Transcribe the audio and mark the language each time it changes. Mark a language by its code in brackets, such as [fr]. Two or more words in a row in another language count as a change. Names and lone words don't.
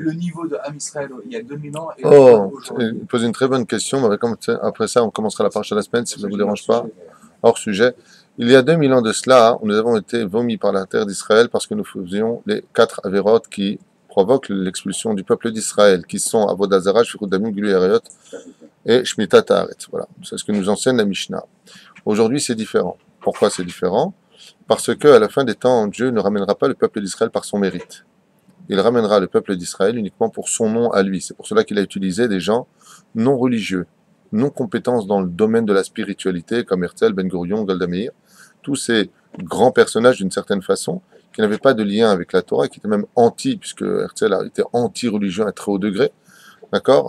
[fr] Le niveau de [he] עם ישראל [fr] il y a 2000 ans et aujourd'hui. Pose une très bonne question. Après ça, on commencera la partie de la semaine, si ça ne vous dérange pas. Hors sujet. Il y a 2000 ans de cela, nous avons été vomis par la terre d'Israël parce que nous faisions les 4 avérotes qui provoquent l'expulsion du peuple d'Israël, qui sont [he] עבודה זרה, שפיכות דמים, גילוי עריות [fr] et [he] שמיטת הארץ. [fr] Voilà, c'est ce que nous enseigne la Mishnah. Aujourd'hui, c'est différent. Pourquoi c'est différent? Parce qu'à la fin des temps, Dieu ne ramènera pas le peuple d'Israël par son mérite. Il ramènera le peuple d'Israël uniquement pour son nom à lui. C'est pour cela qu'il a utilisé des gens non religieux, non compétents dans le domaine de la spiritualité, comme Herzl, Ben Gurion, Golda Meir, tous ces grands personnages d'une certaine façon, qui n'avaient pas de lien avec la Torah, qui étaient même anti, puisque Herzl a été anti-religieux à très haut degré, d'accord?